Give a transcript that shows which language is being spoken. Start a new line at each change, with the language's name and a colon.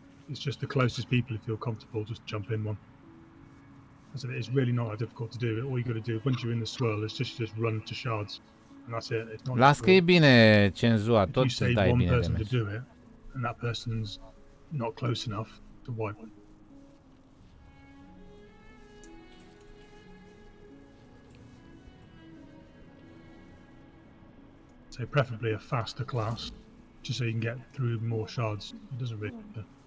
English: It's just the closest people who feel comfortable just jump in one. So it's really not that difficult to do. All you got to do once you're in the swirl is just run to shards, and that's it. It's not.
Romanian: Las că e bine cenzura, tot îți dai bine de
English: person
Romanian: meci.
English: to do it, and that person's not close enough to wipe. So preferably a faster class, just so you can get through more shards. It doesn't really matter.